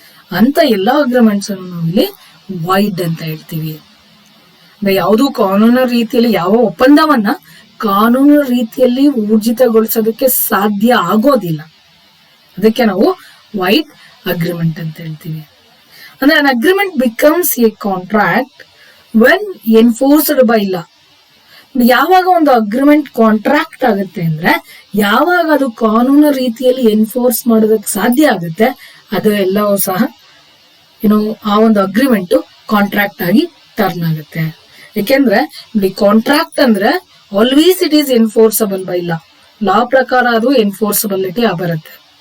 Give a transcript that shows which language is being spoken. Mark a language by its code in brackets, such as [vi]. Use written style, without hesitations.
[kn] ಅಂತ ಎಲ್ಲಾ ಅಗ್ರಿಮೆಂಟ್ಸ್ ಅನ್ನು ನಾವು ಇಲ್ಲಿ ವೈಡ್ ಅಂತ ಹೇಳ್ತೀವಿ. ಯಾವುದು ಕಾನೂನು ರೀತಿಯಲ್ಲಿ, ಯಾವ ಒಪ್ಪಂದವನ್ನ ಕಾನೂನು ರೀತಿಯಲ್ಲಿ ಊರ್ಜಿತಗೊಳಿಸೋದಕ್ಕೆ ಸಾಧ್ಯ ಆಗೋದಿಲ್ಲ, ಅದಕ್ಕೆ ನಾವು ವೈಡ್ ಅಗ್ರಿಮೆಂಟ್ ಅಂತ ಹೇಳ್ತೀವಿ. ಅಂದ್ರೆ [en] an agreement becomes a contract when enforced by law. [kn] ಯಾವಾಗ ಒಂದು ಅಗ್ರಿಮೆಂಟ್ ಕಾಂಟ್ರಾಕ್ಟ್ ಆಗುತ್ತೆ ಅಂದ್ರೆ, ಯಾವಾಗ ಅದು ಕಾನೂನು ರೀತಿಯಲ್ಲಿ ಎನ್ಫೋರ್ಸ್ ಮಾಡೋದಕ್ಕೆ ಸಾಧ್ಯ ಆಗುತ್ತೆ, ಅದು ಎಲ್ಲವೂ ಸಹ ಆ ಒಂದು ಅಗ್ರಿಮೆಂಟ್ ಕಾಂಟ್ರಾಕ್ಟ್ ಆಗಿ ಟರ್ನ್ ಆಗುತ್ತೆ. ಯಾಕೆಂದ್ರೆ ಕಾಂಟ್ರಾಕ್ಟ್ ಅಂದ್ರೆ ಆಲ್ವೇಸ್ [en] it is enforceable by law [kn] ಪ್ರಕಾರ ಅದು ಎನ್ಫೋರ್ಸಬಿಲಿಟಿ ಬರುತ್ತೆ.